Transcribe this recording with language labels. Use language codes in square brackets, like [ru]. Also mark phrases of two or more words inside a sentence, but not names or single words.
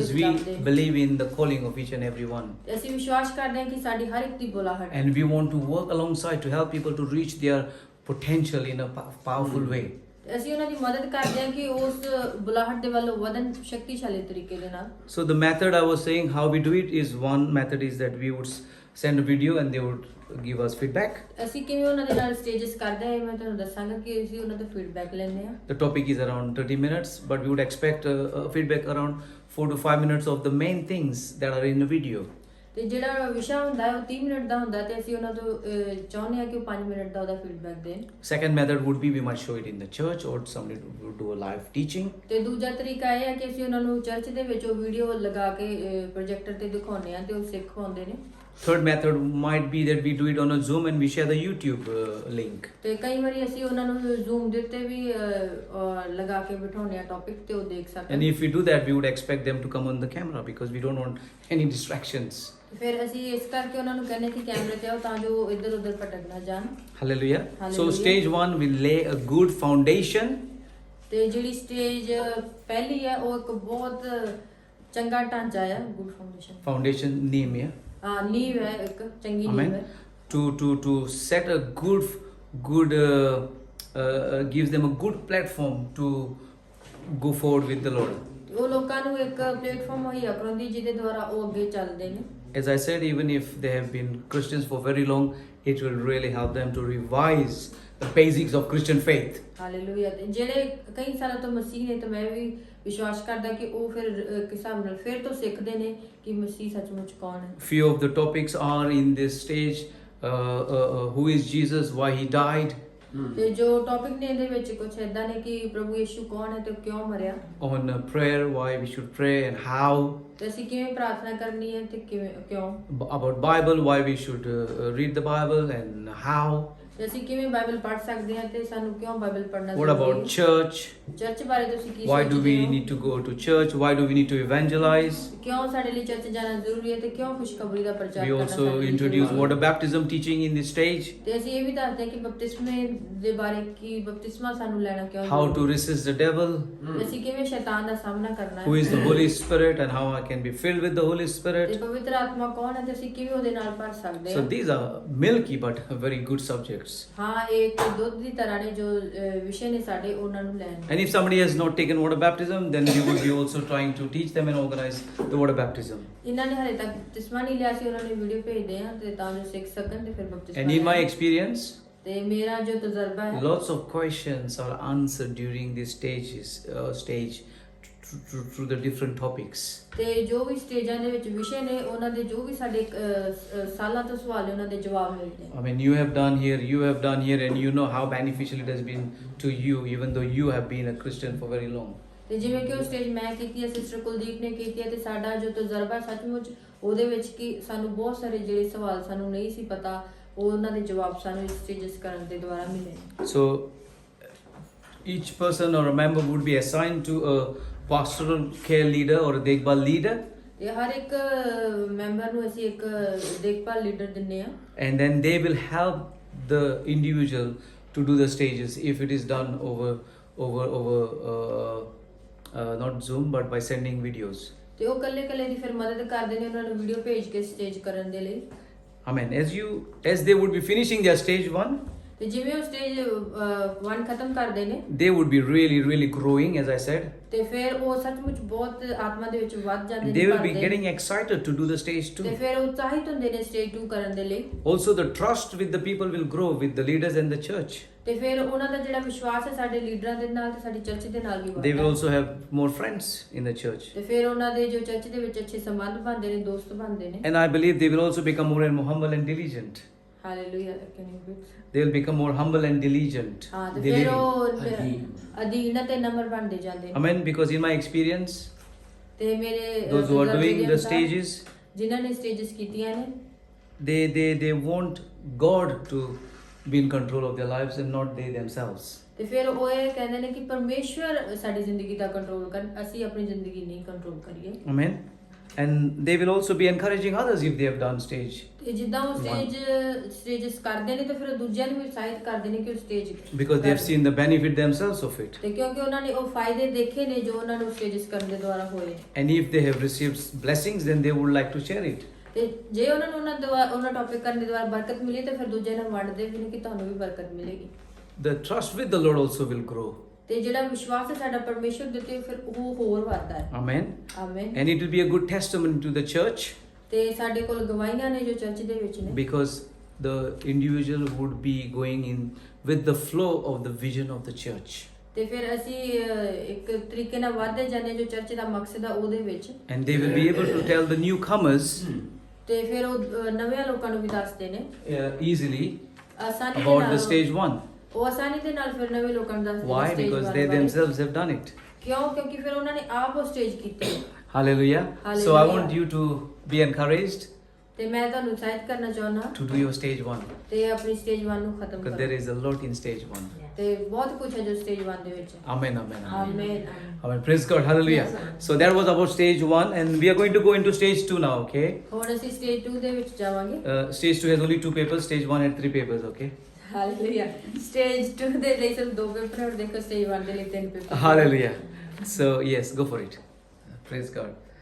[en] Because [pa] ਵਿੱਚ [en] we [pa] ਦੱਬ ਦੇਣ। [en] believe in the calling of each and every one. [pa] ਤੇ ਅਸੀਂ ਵਿਸ਼ਵਾਸ ਕਰਦੇ ਹਾਂ ਕਿ ਸਾਡੀ ਹਰ ਇੱਕ ਦੀ ਬੁਲਾਹਟ ਹੈ [en] And we want to work alongside to help people to reach their potential in a powerful way. [pa] ਤੇ ਅਸੀਂ ਉਹਨਾਂ ਦੀ ਮਦਦ ਕਰਦੇ ਹਾਂ ਕਿ ਉਸ ਬੁਲਾਹਟ ਦੇ ਵੱਲ ਵਧਣ ਸ਼ਕਤੀਸ਼ਾਲੀ ਤਰੀਕੇ ਦੇ ਨਾਲ। [en] So the method I was saying how we do it is one method is that we would send a video and they would give us feedback. [pa] ਅਸੀਂ ਕਿਵੇਂ ਉਹਨਾਂ ਦੇ ਨਾਲ ਸਟੇजेस ਕਰਦੇ ਹਾਂ ਇਹ ਮੈਂ ਤੁਹਾਨੂੰ ਦੱਸਾਂਗਾ ਕਿ ਅਸੀਂ ਉਹਨਾਂ ਤੋਂ ਫੀਡਬੈਕ ਲੈਂਦੇ ਹਾਂ। [en] The topic is around 30 minutes, but we would expect a feedback around 4 to 5 minutes of the main things that are in the video. [pa] ਤੇ ਜਿਹੜਾ ਵਿਸ਼ਾ ਹੁੰਦਾ ਹੈ ਉਹ 30 ਮਿੰਟ ਦਾ ਹੁੰਦਾ ਤੇ ਅਸੀਂ ਉਹਨਾਂ ਤੋਂ ਚਾਹੁੰਦੇ ਹਾਂ ਕਿ ਉਹ 5 ਮਿੰਟ ਦਾ ਉਹਦਾ ਫੀਡਬੈਕ ਦੇਣ। [en] Second method would be we might show it in the church or somebody would do a live teaching. [pa] ਤੇ ਦੂਜਾ ਤਰੀਕਾ ਇਹ ਹੈ ਕਿ ਅਸੀਂ ਉਹਨਾਂ ਨੂੰ ਚਰਚ ਦੇ ਵਿੱਚ ਉਹ ਵੀਡੀਓ ਲਗਾ ਕੇ ਪ੍ਰੋਜੈਕਟਰ ਤੇ ਦਿਖਾਉਂਦੇ ਹਾਂ ਤੇ ਉਹ ਸਿੱਖ ਪਾਉਂਦੇ ਨੇ। [en] Third method might be that we do it on a Zoom and we share the YouTube link. [pa] ਤੇ ਕਈ ਵਾਰੀ ਅਸੀਂ ਉਹਨਾਂ ਨੂੰ ਜ਼ੂਮ ਦੇ ਉੱਤੇ ਵੀ ਲਗਾ ਕੇ ਬਿਠਾਉਂਦੇ ਆ ਟੌਪਿਕ ਤੇ ਉਹ ਦੇਖ [en] And [pa] ਸਕਣ। [en] if we do that, we would expect them to come on the camera because we don't want any distractions. [pa] ਫਿਰ ਅਸੀਂ ਇਸ ਕਰਕੇ ਉਹਨਾਂ ਨੂੰ ਕਹਿੰਦੇ ਕਿ ਕੈਮਰੇ ਤੇ ਆਓ ਤਾਂ ਜੋ ਇੱਧਰ ਉੱਧਰ ਭਟਕ ਨਾ ਜਾਣ। [en] Hallelujah. So Hallelujah. stage 1 will lay a good foundation. [pa] ਤੇ ਜਿਹੜੀ ਸਟੇਜ ਪਹਿਲੀ ਹੈ ਉਹ ਇੱਕ ਬਹੁਤ ਚੰਗਾ ਢਾਂਚਾ ਹੈ [en] good foundation. Foundation name, yeah. [pa] ਨੀਂਹ ਹੈ ਇੱਕ ਚੰਗੀ ਨੀਂਹ [en] Amen. [pa] ਹੈ। [en] To set a good gives them a good platform to go forward with the Lord. [pa] ਉਹ ਲੋਕਾਂ ਨੂੰ ਇੱਕ ਪਲੇਟਫਾਰਮ ਮੁਹੱਈਆ ਕਰਾਉਂਦੀ ਜਿਹਦੇ ਦੁਆਰਾ ਉਹ ਅੱਗੇ ਚੱਲਦੇ ਨੇ। [en] As I said, even if they have been Christians for very long, it will really help them to revise the basics of Christian faith. [pa] ਹਾਲੇਲੂਇਆ। ਤੇ ਜਿਹੜੇ ਕਈ ਸਾਲਾਂ ਤੋਂ ਮਸੀਹ ਨੇ ਤੇ ਮੈਂ ਵੀ ਵਿਸ਼ਵਾਸ ਕਰਦਾ ਕਿ ਉਹ ਫਿਰ ਕਿਸ ਹਿਸਾਬ ਨਾਲ ਫਿਰ ਤੋਂ ਸਿੱਖਦੇ ਨੇ ਕਿ ਮਸੀਹ ਸੱਚਮੁੱਚ ਕੌਣ ਹੈ। [en] Few of the topics are in this stage. Who is Jesus? Why he died? [pa] ਤੇ ਜੋ ਟੌਪਿਕ ਨੇ ਇਹਦੇ ਵਿੱਚ ਕੁਝ ਇਦਾਂ ਨੇ ਕਿ ਪ੍ਰਭੂ ਯਿਸੂ ਕੌਣ ਹੈ ਤੇ ਕਿਉਂ ਮਰਿਆ, [en] on prayer, why we should pray and how, [pa] ਤੇ ਅਸੀਂ ਕਿਵੇਂ ਪ੍ਰਾਰਥਨਾ ਕਰਨੀ ਹੈ ਤੇ ਕਿਉਂ, [en] about Bible, why we should read the Bible and how, [pa] ਤੇ ਅਸੀਂ ਕਿਵੇਂ ਬਾਈਬਲ ਪੜ੍ਹ ਸਕਦੇ ਹਾਂ ਤੇ ਸਾਨੂੰ ਕਿਉਂ ਬਾਈਬਲ ਪੜ੍ਹਨਾ [en] what about church, [pa] ਚਰਚ ਬਾਰੇ ਤੁਸੀਂ ਕੀ [en] why do [pa] ਸੋਚਦੇ [en] we [pa] ਹੋ, [en] need to go to church, why do we need to evangelize. [pa] ਕਿਉਂ ਸਾਡੇ ਲਈ ਚਰਚ ਜਾਣਾ ਜ਼ਰੂਰੀ ਹੈ ਤੇ ਕਿਉਂ ਖੁਸ਼ਖਬਰੀ ਦਾ ਪ੍ਰਚਾਰ [en] We [pa] ਕਰਨਾ [en] also [pa] ਸਾਡੇ ਲਈ [en] introduce [pa] ਜ਼ਰੂਰੀ ਹੈ। [en] water baptism teaching in this stage, [pa] ਤੇ ਅਸੀਂ ਇਹ ਵੀ ਦੱਸਦੇ ਹਾਂ ਕਿ ਬਪਤਿਸਮੇ ਦੇ ਬਾਰੇ ਕਿ ਬਪਤਿਸਮਾ ਸਾਨੂੰ ਲੈਣਾ ਕਿਉਂ [en] how to [pa] ਜ਼ਰੂਰੀ ਹੈ। [en] resist the devil, [pa] ਤੇ ਅਸੀਂ ਕਿਵੇਂ ਸ਼ੈਤਾਨ ਦਾ ਸਾਹਮਣਾ ਕਰਨਾ [en] who [pa] ਹੈ [en] is the Holy Spirit and how I can be filled with the Holy [pa] ਤੇ [en] Spirit. [pa] ਪਵਿੱਤਰ ਆਤਮਾ ਕੌਣ ਹੈ ਤੇ ਅਸੀਂ ਕਿਵੇਂ ਉਹਦੇ ਨਾਲ ਭਰ ਸਕਦੇ [en] So [pa] ਹਾਂ। [en] these are milky but very good subjects. [pa] ਹਾਂ ਇਹ ਇੱਕ ਦੁੱਧ ਦੀ ਤਰ੍ਹਾਂ ਨੇ ਜੋ ਵਿਸ਼ੇ ਨੇ ਸਾਡੇ ਉਹਨਾਂ ਨੂੰ ਲੈਣ। [en] And if somebody has not taken water baptism, then we would be also trying to teach them and organize the water baptism. [pa] ਇਹਨਾਂ ਨੇ ਹਲੇ ਤੱਕ ਬਪਤਿਸਮਾ ਨਹੀਂ ਲਿਆ ਸੀ, ਉਹਨਾਂ ਨੂੰ ਵੀਡੀਓ ਭੇਜਦੇ ਆ ਤੇ ਤਾਂ ਜੋ ਸਿੱਖ ਸਕਣ ਤੇ ਫਿਰ ਬਪਤਿਸਮਾ [en] And in my [pa] ਲੈਣ। [en] experience, [pa] ਤੇ ਮੇਰਾ ਜੋ ਤਜਰਬਾ ਹੈ [en] lots of questions are answered during this stage through the different topics. [pa] ਤੇ ਜੋ ਵੀ ਸਟੇਜਾਂ ਦੇ ਵਿੱਚ ਵਿਸ਼ੇ ਨੇ ਉਹਨਾਂ ਦੇ ਜੋ ਵੀ ਸਾਡੇ ਸਾਲਾਂ ਤੋਂ ਸਵਾਲ ਨੇ ਉਹਨਾਂ ਦੇ ਜਵਾਬ ਮਿਲਦੇ [en] I mean, you have done here, and you know how beneficial it has been to you, even though you have been a Christian for very long. [pa] ਤੇ ਜਿਵੇਂ ਕਿ ਉਹ ਸਟੇਜ ਮੈਂ ਕੀਤੀ ਹੈ, ਸਿਸਟਰ ਕੁਲਦੀਪ ਨੇ ਕੀਤੀ ਹੈ, ਤੇ ਸਾਡਾ ਜੋ ਤਜਰਬਾ ਸੱਚਮੁੱਚ ਉਹਦੇ ਵਿੱਚ ਕਿ ਸਾਨੂੰ ਬਹੁਤ ਸਾਰੇ ਜਿਹੜੇ ਸਵਾਲ ਸਾਨੂੰ ਨਹੀਂ ਸੀ ਪਤਾ ਉਹ ਉਹਨਾਂ ਦੇ ਜਵਾਬ ਸਾਨੂੰ ਇਸ ਸਟੇਜਸ ਕਰਨ ਦੇ ਦੁਆਰਾ ਮਿਲੇ। [en] So each person or a member would be assigned to a pastoral care leader or a dekbal leader, [pa] ਤੇ ਹਰ ਇੱਕ ਮੈਂਬਰ ਨੂੰ ਅਸੀਂ ਇੱਕ ਦੇਖਭਾਲ ਲੀਡਰ ਦਿੰਨੇ ਆ, [en] and then they will help the individual to do the stages if it is done over not Zoom but by sending videos. [pa] ਤੇ ਉਹ ਕੱਲੇ ਦੀ ਫਿਰ ਮਦਦ ਕਰਦੇ ਨੇ ਉਹਨਾਂ ਨੂੰ ਵੀਡੀਓ ਭੇਜ ਕੇ ਸਟੇਜ ਕਰਨ ਦੇ ਲਈ। [en] Amen. As they would be finishing their stage 1, [pa] ਤੇ ਜਿਵੇਂ ਉਹ ਸਟੇਜ 1 ਖਤਮ ਕਰਦੇ ਨੇ [en] they would be really growing, as I said. [pa] ਤੇ ਫਿਰ ਉਹ ਸੱਚਮੁੱਚ ਬਹੁਤ ਆਤਮਾ ਦੇ ਵਿੱਚ ਵੱਧ ਜਾਂਦੇ [en] They [pa] ਨੇ, [en] will be [pa] ਭਰਦੇ ਨੇ। [en] getting excited to do the stage 2. [pa] ਤੇ ਫਿਰ ਉਤਸ਼ਾਹਿਤ ਹੁੰਦੇ ਨੇ ਸਟੇਜ 2 ਕਰਨ ਦੇ ਲਈ। [en] Also, the trust with the people will grow with the leaders and the church. [pa] ਤੇ ਫਿਰ ਉਹਨਾਂ ਦਾ ਜਿਹੜਾ ਵਿਸ਼ਵਾਸ ਹੈ ਸਾਡੇ ਲੀਡਰਾਂ ਦੇ ਨਾਲ ਤੇ ਸਾਡੀ ਚਰਚ ਦੇ ਨਾਲ ਵੀ [en] They will [pa] ਵਧਦਾ [en] also have more friends in the church. [pa] ਤੇ ਫਿਰ ਉਹਨਾਂ ਦੇ ਜੋ ਚਰਚ ਦੇ ਵਿੱਚ ਅੱਛੇ ਸੰਬੰਧ ਬਣਦੇ ਨੇ, ਦੋਸਤ ਬਣਦੇ ਨੇ। [en] And I believe they will also become more and more humble and diligent. Hallelujah, can you repeat? They will become more humble and diligent. [pa] ਹਾਂ ਤੇ ਫਿਰ [en] Diligent. [pa] ਉਹ ਅਧੀਨ ਤੇ ਨੰਬਰ ਬਣਦੇ ਜਾਂਦੇ ਨੇ। [en] Amen. Because in my experience, [pa] ਤੇ ਮੇਰੇ [en] those who are [pa] ਤਜਰਬੇ [en] doing [pa] ਦੇ [en] the [pa] ਅਨੁਸਾਰ [en] stages, [pa] ਜਿਨ੍ਹਾਂ ਨੇ ਸਟੇਜਸ ਕੀਤੀਆਂ ਨੇ [en] they want God to be in control of their lives and not they themselves. [pa] ਤੇ ਫਿਰ ਉਹ ਇਹ ਕਹਿੰਦੇ ਨੇ ਕਿ ਪਰਮੇਸ਼ਵਰ ਸਾਡੀ ਜ਼ਿੰਦਗੀ ਦਾ ਕੰਟਰੋਲ ਕਰਨ, ਅਸੀਂ ਆਪਣੀ ਜ਼ਿੰਦਗੀ ਨਹੀਂ ਕੰਟਰੋਲ ਕਰੀਏ। [en] Amen. And they will also be encouraging others if they have done stage. [pa] ਤੇ ਜਿੱਦਾਂ ਉਹ ਸਟੇਜਸ ਕਰਦੇ ਨੇ ਤੇ ਫਿਰ ਦੂਜਿਆਂ ਨੂੰ ਵੀ ਉਤਸ਼ਾਹਿਤ ਕਰਦੇ ਨੇ ਕਿ ਉਹ ਸਟੇਜ [en] Because they have seen the benefit themselves of it. [pa] ਤੇ ਕਿਉਂਕਿ ਉਹਨਾਂ ਨੇ ਉਹ ਫਾਇਦੇ ਦੇਖੇ ਨੇ ਜੋ ਉਹਨਾਂ ਨੂੰ ਸਟੇਜਸ ਕਰਨ ਦੇ ਦੁਆਰਾ ਹੋਏ। [en] And if they have received blessings, then they would like to share it. [pa] ਤੇ ਜੇ ਉਹਨਾਂ ਨੂੰ ਉਹਨਾਂ ਟੌਪਿਕ ਕਰਨ ਦੇ ਦੁਆਰਾ ਬਰਕਤ ਮਿਲੀ ਤੇ ਫਿਰ ਦੂਜਿਆਂ ਨਾਲ ਵੰਡਦੇ ਵੀ ਨੇ ਕਿ ਤੁਹਾਨੂੰ ਵੀ ਬਰਕਤ ਮਿਲੇਗੀ। [en] The trust with the Lord also will grow. [pa] ਤੇ ਜਿਹੜਾ ਵਿਸ਼ਵਾਸ ਹੈ ਸਾਡਾ ਪਰਮੇਸ਼ਵਰ ਦੇ ਉੱਤੇ ਫਿਰ ਉਹ ਹੋਰ ਵੱਧਦਾ ਹੈ। [en] Amen. [pa] ਆਮੇਨ। [en] And it will be a good testimony to the church, [pa] ਤੇ ਸਾਡੇ ਕੋਲ ਗਵਾਹੀਆਂ ਨੇ ਜੋ ਚਰਚ ਦੇ ਵਿੱਚ ਨੇ। [en] because the individual would be going in with the flow of the vision of the church. [pa] ਤੇ ਫਿਰ ਅਸੀਂ ਇੱਕ ਤਰੀਕੇ ਨਾਲ ਵਧਦੇ ਜਾਂਦੇ ਜੋ ਚਰਚ ਦਾ ਮਕਸਦ ਆ ਉਹਦੇ ਵਿੱਚ। [en] And they will be able to tell the newcomers [pa] ਤੇ ਫਿਰ ਉਹ ਨਵੇਂ ਲੋਕਾਂ ਨੂੰ ਵੀ ਦੱਸਦੇ ਨੇ [en] easily [pa] ਆਸਾਨੀ ਦੇ [en] about the [pa] ਨਾਲ। [en] stage 1. [pa] ਉਹ ਆਸਾਨੀ ਦੇ ਨਾਲ ਫਿਰ ਨਵੇਂ ਲੋਕਾਂ ਨੂੰ ਦੱਸਦੇ ਨੇ [en] Why? stage Because one they [pa] ਬਾਰੇ। [en] themselves have done it. [pa] ਕਿਉਂ? ਕਿਉਂਕਿ ਫਿਰ ਉਹਨਾਂ ਨੇ ਆਪ ਉਹ ਸਟੇਜ ਕੀਤੀ। [en] Hallelujah. So I Hallelujah. want you to be encouraged [pa] ਤੇ ਮੈਂ ਤੁਹਾਨੂੰ ਉਤਸ਼ਾਹਿਤ ਕਰਨਾ ਚਾਹੁੰਦਾ [en] to do your stage 1. [pa] ਤੇ ਆਪਣੀ ਸਟੇਜ 1 ਨੂੰ ਖਤਮ [en] Because [pa] ਕਰੋ। [en] there is a lot in stage 1. [pa] ਤੇ ਬਹੁਤ ਕੁਝ ਹੈ ਜੋ ਸਟੇਜ 1 ਦੇ ਵਿੱਚ। [en] Amen, amen, amen. [pa] ਆਮੇਨ। [en] Amen. Praise God. Hallelujah. Yes, sir. So that was about stage 1, and we are going to go into stage 2 now, okay? [pa] ਹੁਣ ਅਸੀਂ ਸਟੇਜ 2 ਦੇ ਵਿੱਚ ਜਾਵਾਂਗੇ। [en] Stage 2 has only 2 papers, stage 1 had 3 papers, okay? [pa] ਹਾਲੇਲੂਇਆ। ਸਟੇਜ 2 ਦੇ ਲਈ ਸਿਰਫ 2 ਪੇਪਰ ਔਰ ਦੇਖੋ ਸਟੇਜ 1 ਦੇ ਲਈ 3 ਪੇਪਰ। [en] Hallelujah. So, yes, go for it. Praise God.